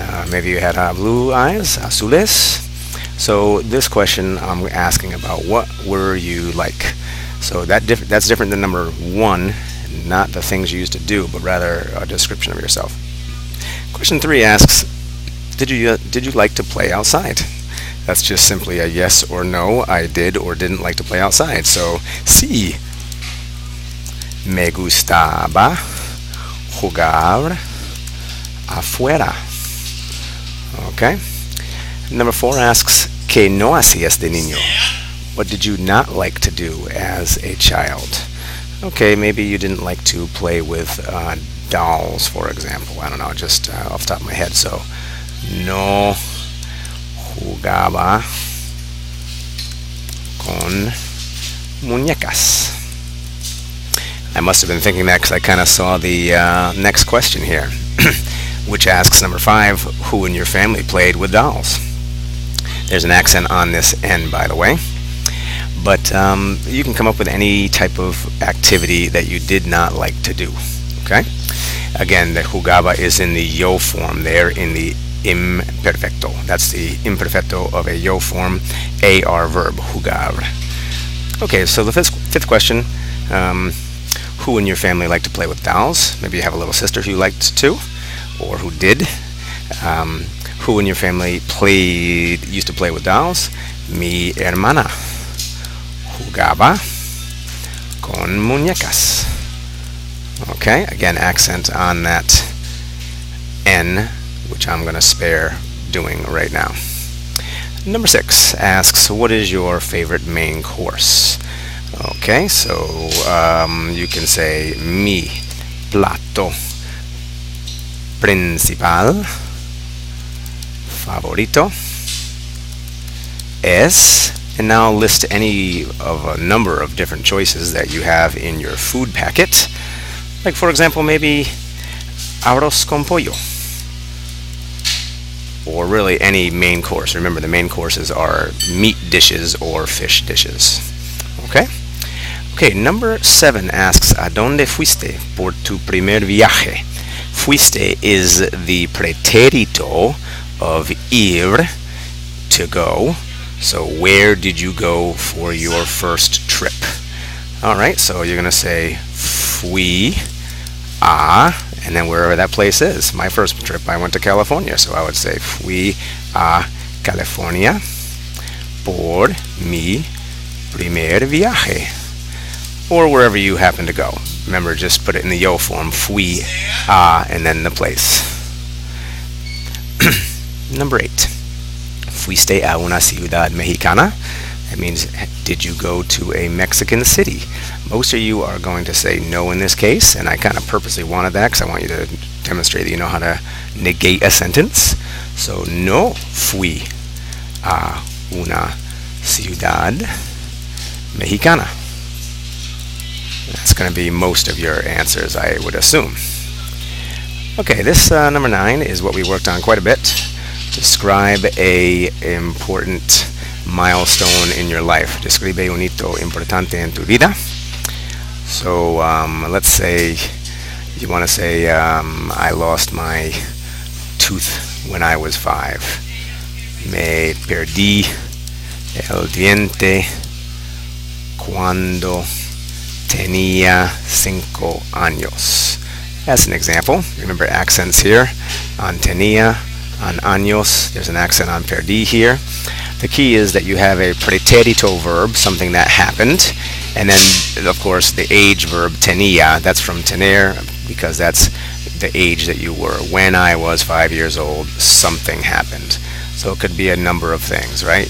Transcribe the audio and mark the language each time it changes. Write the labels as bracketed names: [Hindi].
[English] Maybe you had blue eyes, azules. So this question I'm asking about what were you like. So that's different than number 1, not the things you used to do, but rather a description of yourself. Question 3 asks, did you like to play outside? That's just simply a yes or no. I did or didn't like to play outside. [Spanish] So sí, me gustaba jugar afuera. Okay. Number 4 asks, ¿Qué no hacías de niño? [English] What did you not like to do as a child? Okay, maybe you didn't like to play with dolls, for example. I don't know, just off the top of my head. [Spanish] So, no jugaba con muñecas. [English] I must have been thinking that because I kind of saw the next question here, which asks, number 5, who in your family played with dolls? There's an accent on this N, by the way. But you can come up with any type of activity that you did not like to do. Okay? Again, the jugaba is in the yo form there, in the imperfecto. That's the imperfecto of a yo form, AR verb, jugar. Okay, so the fifth question, who in your family liked to play with dolls? Maybe you have a little sister who liked to, or who did. Who in your family used to play with dolls? [Spanish] Mi hermana jugaba con muñecas. [English] Okay, again, accent on that N, which I'm going to spare doing right now. Number 6 asks, what is your favorite main course? Okay, so you can say [Spanish] mi plato principal favorito es, [English] and now list any of a number of different choices that you have in your food packet. Like, for example, maybe arroz con pollo, or really any main course. Remember, the main courses are meat dishes or fish dishes. Okay? Okay, number 7 asks, [Spanish] ¿A dónde fuiste por tu primer viaje? [English] Fuiste is the pretérito of ir, to go. So where did you go for your first trip? Alright, so you're going to say [Spanish] fui a, [English] and then wherever that place is. My first trip, I went to California, so I would say [Spanish] fui a California por mi primer viaje. [English] Or wherever you happen to go. Remember, just put it in the yo form, [Spanish] fui a, [English] and then the place. Number 8. [Spanish] Fuiste a una ciudad mexicana? [English] That means, did you go to a Mexican city? Most of you are going to say no in this case, and I kind of purposely wanted that because I want you to demonstrate that you know how to negate a sentence. So, [Spanish] no fui a una ciudad mexicana. [English] That's going to be most of your answers, I would assume. Okay, this number 9 is what we worked on quite a bit. Describe a important milestone in your life. [Spanish] Describe un hito importante en tu vida. [English] So let's say you want to say I lost my tooth when I was 5. [Spanish] Me perdí el diente cuando tenía 5 años. [English] That's an example. Remember accents here. On tenía, on años. There's an accent on perdí here. The key is that you have a pretérito verb, something that happened, and then, of course, the age verb tenía. That's from tener, because that's the age that you were. When I was 5 years old, something happened. So it could be a number of things, right?